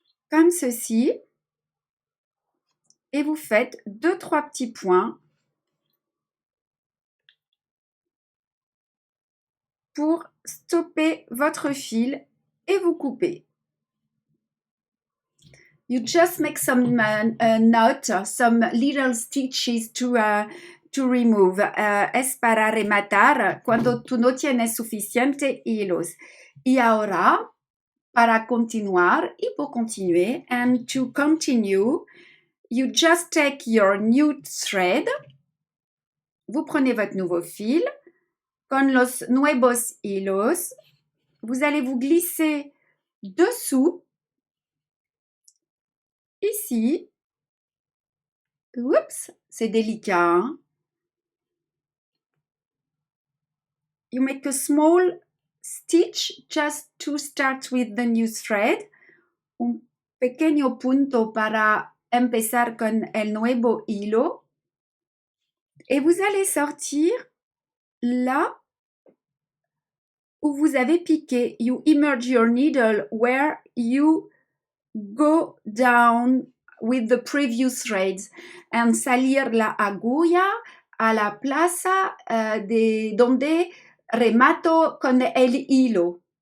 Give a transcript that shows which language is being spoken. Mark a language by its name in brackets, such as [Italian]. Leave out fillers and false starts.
[French] Comme ceci. Et vous faites 2-3 petits points pour stopper votre fil et vous couper. [English] You just make some knot, some little stitches to remove. [Spanish] Es para rematar cuando tú no tienes suficiente hilos. Y ahora, para continuar y [French] pour continuer, [English] and to continue, you just take your new thread. [French] Vous prenez votre nouveau fil. [Spanish] Con los nuevos hilos, [French] vous allez vous glisser dessous, ici. Oups, c'est délicat. Hein? [English] You make a small stitch just to start with the new thread. [Spanish] Un pequeño punto para empezar con el nuevo hilo. [French] Et vous allez sortir là où vous avez piqué. [English] You immerse your needle where you go down with the previous threads and [Spanish] salir la agulla a la plaza de donde remato con el hilo.